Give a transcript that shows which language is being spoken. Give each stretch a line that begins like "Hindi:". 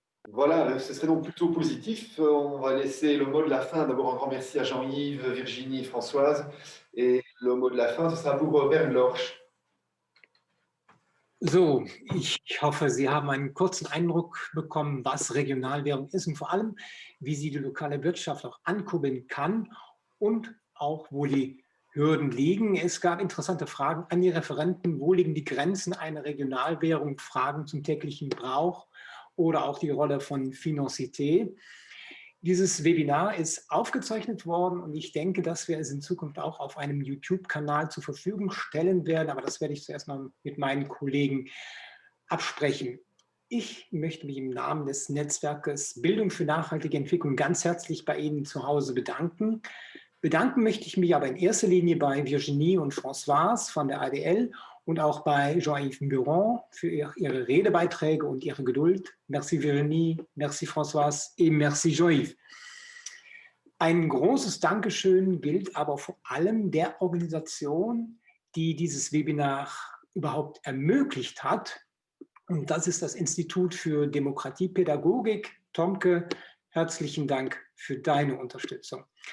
French: Voilà, ce serait donc plutôt positif. On va laisser le mot de la fin. D'abord, un grand merci à Jean-Yves, Virginie, Françoise. Et le mot de la fin, ce sera pour Bernd Lorsch.
German: So, ich hoffe, Sie haben einen kurzen Eindruck bekommen, was Regionalwährung ist und vor allem, wie sie die lokale Wirtschaft auch ankurbeln kann und auch, wo die Hürden liegen. Es gab interessante Fragen an die Referenten. Wo liegen die Grenzen einer Regionalwährung? Fragen zum täglichen Brauch oder auch die Rolle von Financité. Dieses Webinar ist aufgezeichnet worden und ich denke, dass wir es in Zukunft auch auf einem YouTube-Kanal zur Verfügung stellen werden, aber das werde ich zuerst mal mit meinen Kollegen absprechen. Ich möchte mich im Namen des Netzwerkes Bildung für nachhaltige Entwicklung ganz herzlich bei Ihnen zu Hause bedanken. Bedanken möchte ich mich aber in erster Linie bei Virginie und Françoise von der ADL und auch bei Jean-Yves Buron für ihre Redebeiträge und ihre Geduld.
French: Merci Virginie, merci Françoise et merci Jean-Yves.
German: Ein großes Dankeschön gilt aber vor allem der Organisation, die dieses Webinar überhaupt ermöglicht hat. Und das ist das Institut für Demokratiepädagogik. Tomke, herzlichen Dank für deine Unterstützung.